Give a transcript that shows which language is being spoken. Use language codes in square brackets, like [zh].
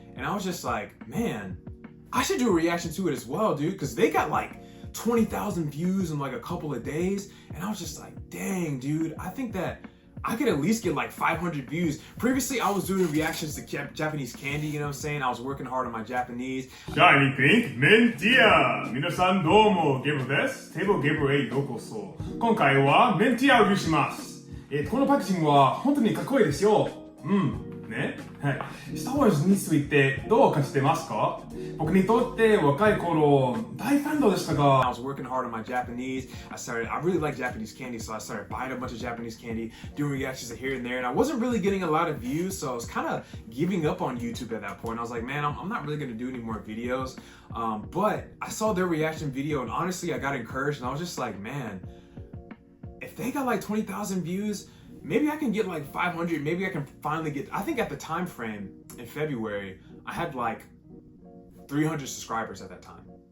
[en] And I was just like, man, I should do a reaction to it as well, dude. Because they got like 20,000 views in like a couple of days. And I was just like, dang, dude, I think that I could at least get like 500 views. Previously, I was doing reactions to Japanese candy, you know what I'm saying? I was working hard on my Japanese. Shiny Pink Mentia! [ja] 皆さんどうも、ゲブです。テーブルゲブへようこそ。今回はメンティアをリビューします。このパッケージングは本当にかっこいいですよ。ね。はい。スター・ウォーズについてどう感じてますか？僕にとって若い頃、大ファンでしたが。 [en] I was working hard on my Japanese. I really like Japanese candy, so I started buying a bunch of Japanese candy, doing reactions here and there, and I wasn't really getting a lot of views, so I was kind of giving up on YouTube at that point. I was like, man, I'm not really going to do any more videos. But I saw their reaction video, and honestly, I got encouraged, and I was just like, man, if they got like 20,000 views, maybe I can get like 500, maybe I can finally get, I think at the time frame in February, I had like 300 subscribers at that time.